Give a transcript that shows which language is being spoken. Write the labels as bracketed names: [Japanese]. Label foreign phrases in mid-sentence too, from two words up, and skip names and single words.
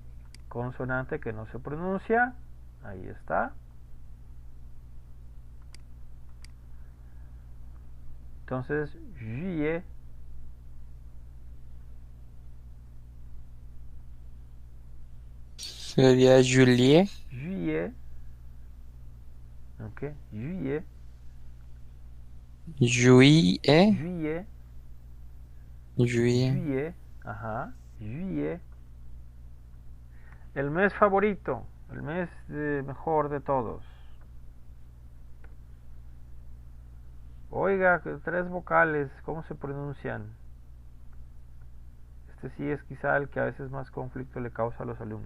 [Spanish] consonante que no se pronuncia. Ahí está. Entonces, juillet. sería Juliet, Juillet. Ok, juillet. Juillet, Juillet. Juillet, Juillet. Ajá. Juillet. El mes favorito. El mes mejor de todos. Oiga, 3 vocales, ¿cómo se pronuncian? Este sí es quizá el que a veces más conflicto le causa a los alumnos.